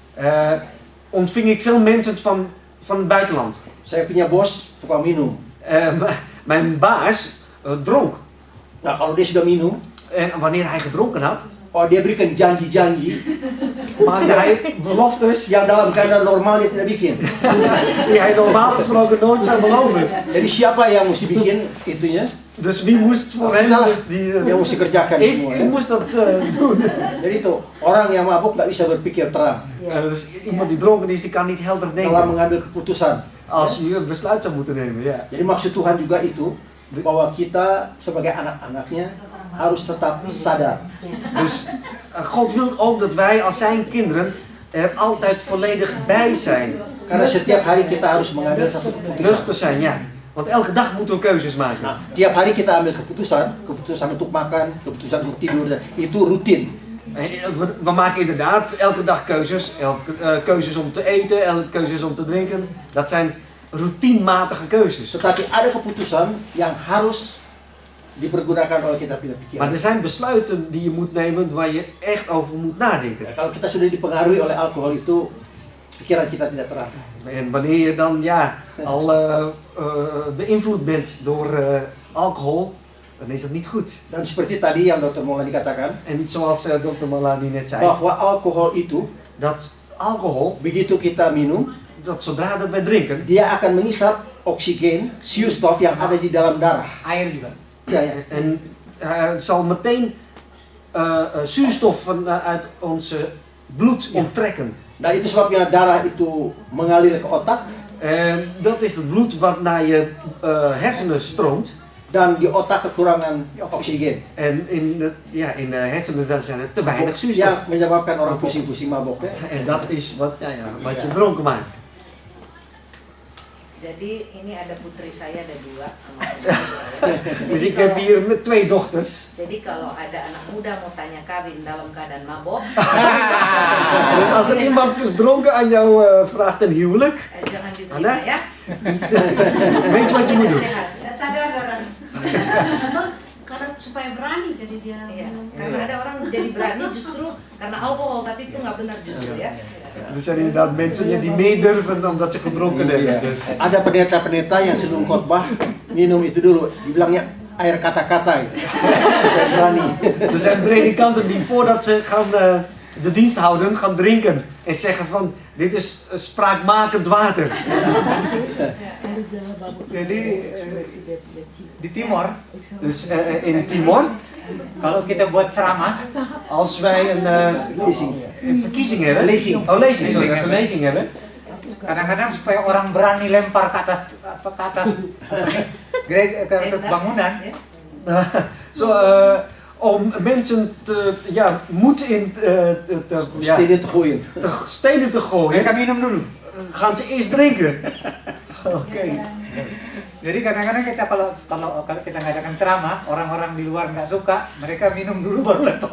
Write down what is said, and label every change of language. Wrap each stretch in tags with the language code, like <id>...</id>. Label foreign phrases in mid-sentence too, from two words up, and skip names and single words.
<nl>ontving ik veel mensen van het buitenland.</nl> <id>Saya punya bos tukang minum.</id> <nl>Mijn baas dronk.</nl> <id>Nah, kalau dia sudah minum,</id> <nl>En wanneer hij gedronken had,</nl> <id>dia berikan janji-janji</id> <nl>maakte hij beloftes</nl> <id>yang dalam keadaan normal dia tidak bikin.</id> <nl>die hij normaal gesproken nooit zou beloven.</nl> <id>Jadi siapa yang mesti bikin itunya?</id> <nl>Dus wie moest voor hem</nl> <id>Kita lah</id> <nl>dus die...</nl> <id>yang mesti kerjakan semua.</id> <nl>ik moest dat doen.</nl> <id>Jadi itu orang yang mabuk nggak bisa berpikir terang</id> <nl>Dus iemand die dronken is, die kan niet helder</nl> <id>dalam</id> <nl>denken.</nl> <id>mengambil keputusan.</id> <nl>Als je een besluit zou moeten nemen, ja.</nl> <id>Jadi maksud Tuhan juga itu bahwa kita sebagai anak-anaknya harus tetap sadar.</id> <nl>Dus God wil ook dat wij als zijn kinderen er altijd volledig bij zijn.</nl> <id>Karena setiap hari kita harus mengambil satu keputusan.</id> <nl>Nuchter zijn, ja. Want elke dag moeten we keuzes maken.</nl> <id>Nah, tiap hari kita ambil keputusan untuk makan, keputusan untuk tidur, dan itu rutin.</id> <nl>We maken inderdaad elke dag keuzes. Keuzes om te eten, keuzes om te drinken. Dat zijn routinematige keuzes.</nl> <id>Tetapi ada keputusan yang harus dipergunakan oleh kita punya pikiran.</id> <nl>Maar er zijn besluiten die je moet nemen waar je echt over moet nadenken.</nl> <id>Kalau kita sudah dipengaruhi oleh alkohol itu, pikiran kita tidak terang.</id> <nl>En wanneer je dan al beïnvloed bent door alcohol, dan is dat niet goed.</nl> <id>Dan seperti tadi yang Dr. Maulani katakan,</id> <nl>En zoals Dr. Malani net zei,</nl> <id>bahwa alkohol itu</id> <nl>dat alcohol,</nl> <id>begitu kita minum,</id> <nl>dat zodra dat wij drinken,</nl> <id>dia akan mengisap oksigen, zuurstof yang ada di dalam darah. Air juga. Ya, ya.</id> <nl>en zal meteen zuurstof uit ons bloed onttrekken.</nl> <id>Nah, itu sebabnya darah itu mengalir ke otak,</id> <nl>En dat is het bloed wat naar je hersenen stroomt.</nl> <id>dan di otak kekurangan oksigen.</id> <nl>En in de hersenen dan zijn er te weinig zuurstof.</nl> <id>Yang menyebabkan orang pusing-pusing mabok ya.</id> <nl>En dat is wat je dronken maakt.</nl> <id>Jadi ini ada putri saya ada 2.</id> <nl>Dus ik heb hier met 2 dochters.</nl> <id>Jadi kalau ada anak muda mau tanya kawin dalam keadaan mabok,</id> <nl>Dus als er iemand is dronken aan jou vraagt een huwelijk,</nl> <id>jangan diterima Anda? ya.</id> <nl>weet je wat je moet doen?</nl> <id>Nggak sadar orang. Karena supaya berani jadi dia Iya, minum. karena ada orang jadi berani justru karena alkohol, tapi itu nggak benar justru ya.</id> <nl>Er zijn inderdaad mensen die meedurven omdat ze gedronken</nl> <id>Iya.</id> <nl>hebben. Dus.</nl> <id>Ada pendeta-pendeta yang sebelum khotbah minum itu dulu, dibilangnya air kata-kata itu, supaya berani.</id> <nl>Er zijn predikanten die voordat ze gaan de dienst houden, gaan drinken. En zeggen van, dit is spraakmakend water.</nl> <id>Jadi di Timor,</id> <nl>Dus in Timor,</nl> <id>kalau kita buat ceramah,</id> <nl>als wij een verkiezing hebben. Lezing. Oh, lezing. Sorry, als we een lezing hebben.</nl> <id>kadang-kadang supaya orang berani lempar ke atas gereja, ke atas bangunan,</id> <nl>Zo, om mensen moed in Steden te gooien. steden te gooien,</nl> <id>mereka minum dulu.</id> <nl>gaan ze eerst drinken. Oké.</nl> <id>Jadi kadang-kadang kita kalau kita ngadakan ceramah, orang-orang di luar nggak suka, mereka minum dulu baru lempar.</id>